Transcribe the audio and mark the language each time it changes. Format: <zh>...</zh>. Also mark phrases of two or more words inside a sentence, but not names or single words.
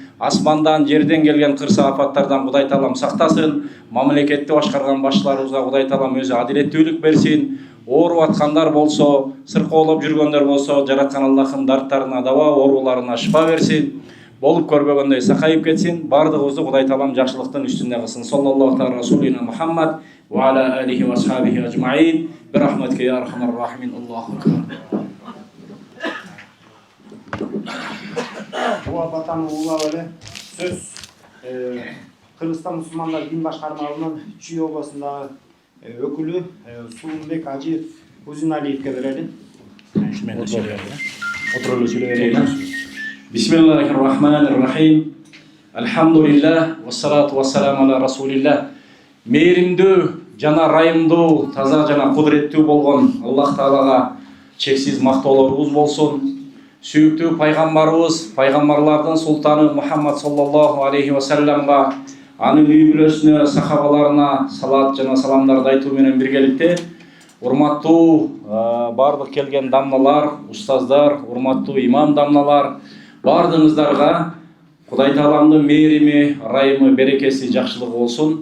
<ky>Асмандан, жерден келген кырсы апаттардан Кудай таалам сактасын. Мамлекетти башкарган башчыларыбызга Кудай таалам өзү адилеттүүлүк берсин. Ооруп аткандар болсо, сыркоолоп жүргөндөр болсо, жараткан Аллахым дарттарына даба, ооруларына шифа берсин. Болуп көрбөгөндөй сакайып кетсин. Бардыгыбызды Кудай таалам жакшылыктын үстүндө кылсын.</ky> <ar>صلى الله تعالى على رسولنا محمد وعلى آله وأصحابه أجمعين. برحمتك يا أرحم الراحمين. الله أكبر.</ar> <ky>Буга батаны улап эле сөз Кыргызстан мусулмандар дин башкармалыгынын Чүй областындагы өкүлү Сулумбек Ажи Узуналиевке берели.</ky> <ar>بسم الله الرحمن الرحيم. الحمد لله، والصلاة والسلام على رسول الله.</ar> <ky>Мээримдүү жана райымдуу, таза жана кудуреттүү болгон Аллах таалага чексиз мактоолорубуз болсун. Сүйүктүү пайгамбарыбыз, пайгамбарлардын султаны Мухаммад</ky> <ar>صلى الله عليه وسلم,</ar> <ky>анын үй бүлөсүнө, сахабаларына салат жана саламдарды айтуу менен биргеликте урматтуу бардык келген дамналар, устаздар, урматтуу имам дамналар, бардыгыңыздарга Кудай тааламдын мээрими, райымы, берекеси, жакшылыгы болсун.</ky>